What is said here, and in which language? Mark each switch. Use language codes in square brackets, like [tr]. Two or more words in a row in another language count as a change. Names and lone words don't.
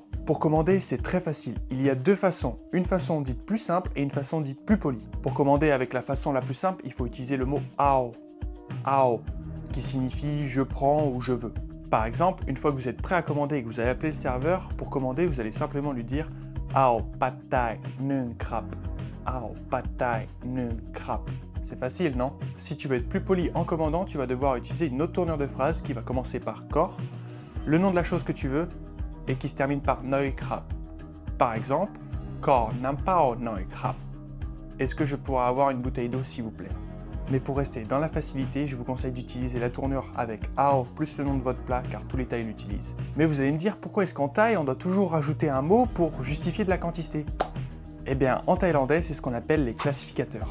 [fr] Pour commander, c'est très facile. Il y a deux façons, une façon dite plus simple et une façon dite plus polie. Pour commander avec la façon la plus simple, il faut utiliser le mot ao, ao, qui signifie je prends ou je veux. Par exemple, une fois que vous êtes prêt à commander et que vous allez appeler le serveur, pour commander, vous allez simplement lui dire [th] เอา ผัดไทย หนึ่ง ครับ. เอา ผัดไทย หนึ่ง ครับ. [fr] C'est facile, non? Si tu veux être plus poli en commandant, tu vas devoir utiliser une autre tournure de phrase qui va commencer par kor, le nom de la chose que tu veux, et qui se termine par [th] หน่อย ครับ. [fr] Par exemple, [th] ขอ น้ำเปล่า หน่อย ครับ. [fr] Est-ce que je pourrais avoir une bouteille d'eau, s'il vous plaît? Mais pour rester dans la facilité, je vous conseille d'utiliser la tournure avec ao plus le nom de votre plat car tous les Thaïs l'utilisent. Mais vous allez me dire pourquoi est-ce qu'en Thaï on doit toujours rajouter un mot pour justifier de la quantité? Eh bien en thaïlandais c'est ce qu'on appelle les classificateurs.